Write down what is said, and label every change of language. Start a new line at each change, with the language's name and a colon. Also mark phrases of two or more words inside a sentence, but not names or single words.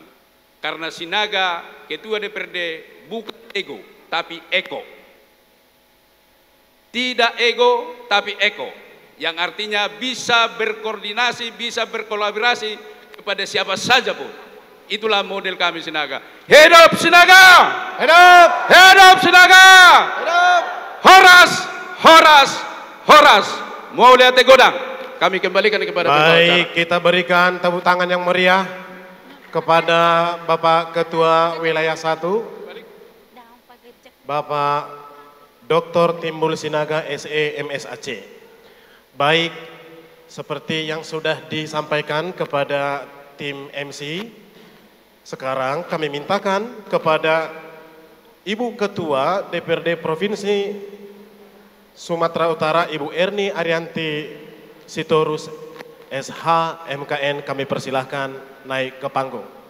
Indonesian: Karena Sinaga Ketua DPRD bukan ego, tapi eko. Tidak ego, tapi eko. Yang artinya bisa berkoordinasi, bisa berkolaborasi kepada siapa saja pun. Itulah model kami Sinaga. Hidup Sinaga! Hidup! Hidup Sinaga! Hidup! Horas! Horas! Horas! Mau lihat godang? Kami kembalikan kepada baik, kita berikan tepuk tangan yang meriah kepada Bapak Ketua Wilayah 1, Bapak Dr. Timbul Sinaga SE MSAC. Baik, seperti yang sudah disampaikan kepada tim MC, sekarang kami mintakan kepada Ibu Ketua DPRD Provinsi Sumatera Utara Ibu Erni Arianti Sitorus SH MKN, kami persilahkan naik ke panggung.